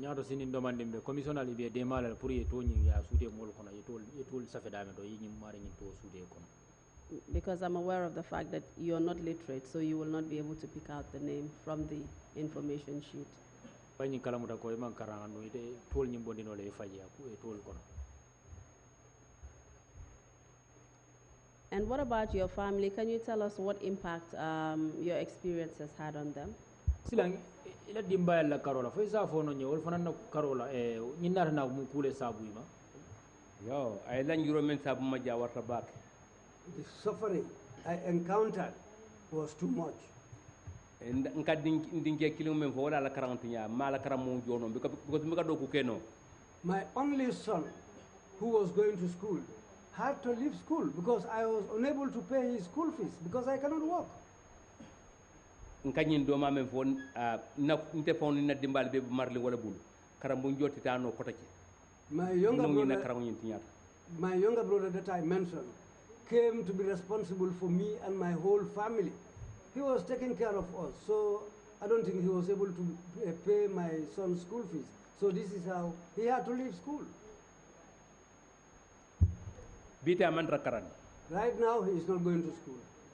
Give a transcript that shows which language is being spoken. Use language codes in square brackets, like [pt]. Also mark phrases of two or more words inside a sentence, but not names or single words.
[en] Because I'm aware of the fact that you're not literate, so you will not be able to pick out the name from the information sheet. And what about your family? Can you tell us what impact your experience has had on them? [man] Silang ila dimba la karola fo isa fo no nyol fana na karola nyina na mu kule sabu ima yo ay lan juro men sabu ma jawarta bak. [en] The suffering I encountered was too much. [man] Nka dinke kilimo men fo wala la karantinya mala karamo jono because mi ka do ku keno. [en] My only son who was going to school had to leave school because I was unable to pay his school fees because I cannot walk. [man] Nkanyin do ma men fo na nte fon na dimbal be marli wala bul karambo njoti tano kotake. [en] My younger brother that I mentioned came to be responsible for me and my whole family. He was taking care of us, so I don't think he was able to pay my son's school fees. So this is how he had to leave school. Right now, he is not going to school.